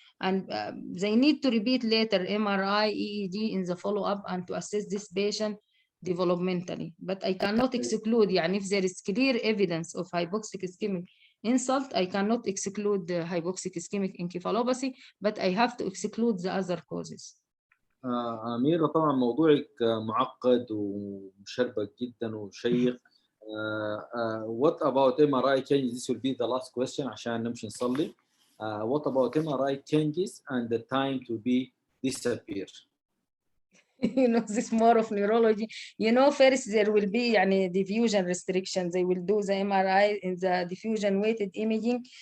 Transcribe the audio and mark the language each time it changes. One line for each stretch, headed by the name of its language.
English: And they need to repeat later MRI, EEG in the follow-up and to assess this patient developmentally. But I cannot exclude, if there is clear evidence of hypoxic ischemic insult, I cannot exclude the hypoxic ischemic encephalopathy, but I have to exclude the other causes.
Arabic: أميرة, طبعا موضوعك معقد ومشربك جدا وشيق.
English: What about MRI changes? This will be the last question
Arabic: عشان نمشي نصلي.
English: What about MRI changes and the time to be disappear? You know, this more of neurology. You know, first there will be
Arabic: يعني
English: diffusion restriction. They will do the MRI in the diffusion weighted imaging.